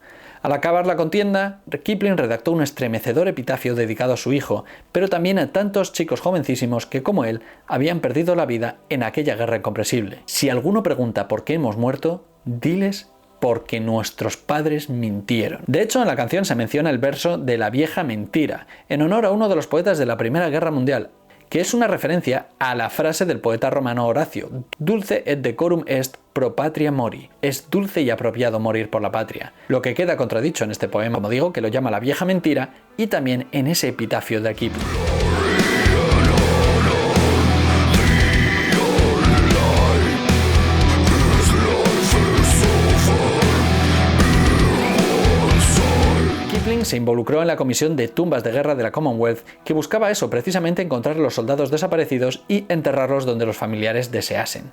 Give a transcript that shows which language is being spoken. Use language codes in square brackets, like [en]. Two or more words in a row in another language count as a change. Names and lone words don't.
[es] Al acabar la contienda, Kipling redactó un estremecedor epitafio dedicado a su hijo, pero también a tantos chicos jovencísimos que, como él, habían perdido la vida en aquella guerra incomprensible. Si alguno pregunta por qué hemos muerto, diles porque nuestros padres mintieron. De hecho, en la canción se menciona el verso de La vieja mentira, en honor a uno de los poetas de la Primera Guerra Mundial, que es una referencia a la frase del poeta romano Horacio: [la] dulce et decorum est pro patria mori. [es] Es dulce y apropiado morir por la patria. Lo que queda contradicho en este poema, como digo, que lo llama La vieja mentira, y también en ese epitafio de Kipling. Se involucró en la Comisión de Tumbas de Guerra de la Commonwealth, que buscaba eso, precisamente encontrar a los soldados desaparecidos y enterrarlos donde los familiares deseasen.